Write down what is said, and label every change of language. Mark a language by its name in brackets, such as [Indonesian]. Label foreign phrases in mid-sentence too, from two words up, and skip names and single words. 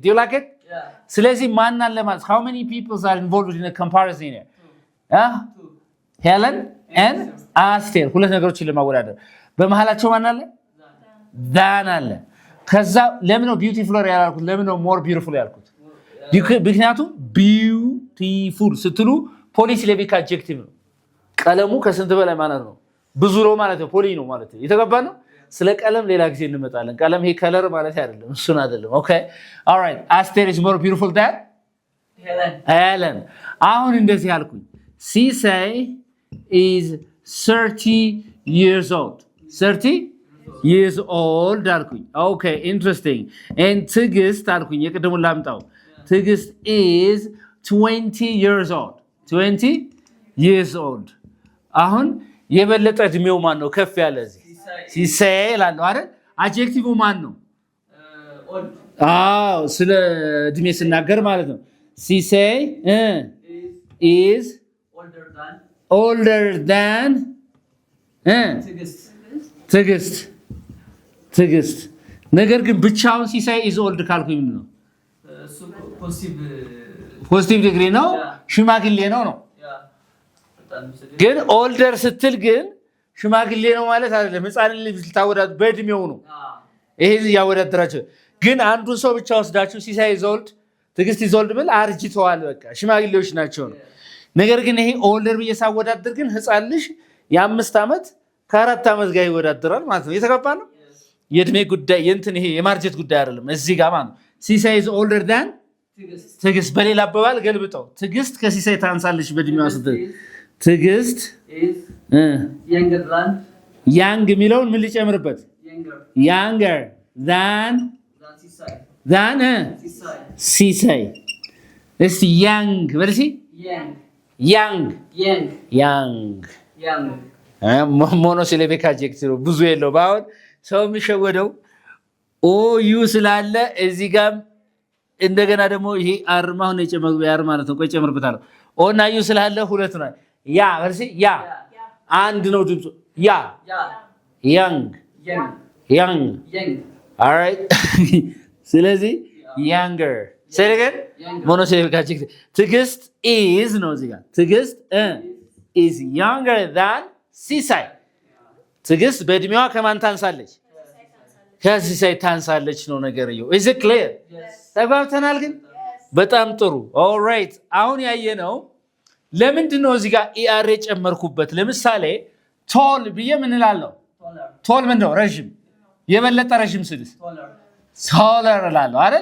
[English] you like it [Amharic] ስለዚህ ማን አለ ማለት [English] how many people are involved in a comparison here [Amharic] Helen and አስቴር ሁለት ነገሮችን ለማወዳደር በመሃላቸው ማን አለ than አለ ከዛ ለምን ነው beautiful ያልኩት ለምን ነው more beautiful ያልኩት ምክንያቱም beautiful ስትሉ [English] polysyllabic adjective [Amharic] ነው ቀለሙ ከስንት በላይ ማለት ነው ብዙ ነው ማለት ነው ፖሊ ነው ማለት ነው የተገባ ነው ስለ ቀለም ሌላ ጊዜ እንመጣለን ቀለም ይሄ ከለር ማለት አይደለም እሱን አይደለም [English] okay all right Aster is more beautiful than Helen [Amharic] አሁን እንደዚህ አልኩኝ [English] Sisay is 30 years old 30 years old አልኩኝ okay interesting and ትግስት [Amharic] አልኩኝ የቀደሙን ላምጣው [English] ትግስት is 20 years old 20 years old [Amharic] አሁን የበለጠ እድሜው ማን ነው ከፍ ያለ እዚህ ሲሳይ ላለው አይደል አድጀክቲቭ ማን ነው አዎ ስለ እድሜ ስናገር ማለት ነው። ሲሳይ [English] is older than [Amharic] ትዕግስት ነገር ግን ብቻውን ሲሳይ [English] is old [Amharic] ካልኩኝ ምንድን ነው? [English] positive degree [Amharic] ነው ሽማግሌ ነው። ግን ኦልደር ስትል ግን ሽማግሌ ነው ማለት አይደለም። ህፃን ልጅ ልታወዳድ በእድሜው ነው። ይሄ ያወዳድራቸው። ግን አንዱን ሰው ብቻ ወስዳችሁ ሲሳይ [English] is old ትዕግስት is old [Amharic] ብል አርጅተዋል፣ በቃ ሽማግሌዎች ናቸው ነው። ነገር ግን ይሄ ኦልደር ብዬ ሳወዳድር ግን ህፃን ልጅ የ5 ዓመት ከ4 ዓመት ጋር ይወዳደራል ማለት ነው። የተገባ ነው። የእድሜ ጉዳይ የእንትን ይሄ የማርጀት ጉዳይ አይደለም። እዚህ ጋር ማለት ነው ሲሳይ [English] is older than [Amharic] ትዕግስት። በሌላ አባባል ገልብጠው ትዕግስት ከሲሳይ ታንሳለች በእድሜዋ ስትል ትዕግስት ያንግ የሚለውን ምን ሊጨምርበት? [English] younger than [Amharic] ሲሳይ። እስቲ ያንግ በልሲ [English] young monosyllabic adjective [Amharic] ብዙ የለው። በአሁን ሰው የሚሸወደው ኦ ዩ ስላለ እዚህ ጋር እንደገና ደግሞ ይሄ አርማው ነው የጨመረው ያር ማለት ነው። ቆይ ጨምርበታለሁ። ኦ እና ዩ ስላለ ሁለት ነው። ያ በልሲ ያ አንድ ነው ድምፁ ያ ያንግ alright ስለዚህ younger ሰለገን [English] monosyllabic adjective [Amharic] ትዕግስት is ነው እዚህ ጋር ትዕግስት [English] is younger than [Amharic] ሲሳይ። ትዕግስት በእድሜዋ ከማን ታንሳለች? ከሲሳይ ታንሳለች ነው ነገርየው። [English] is it clear? [Amharic] ተግባብተናል ግን በጣም ጥሩ። alright አሁን ያየነው ለምንድን ነው እዚህ ጋር er የጨመርኩበት? ለምሳሌ ቶል ብዬ ምን እላለሁ? ቶል ምን ነው? ረጅም። የበለጠ ረጅም ስልስ ታለር እላለሁ አይደል?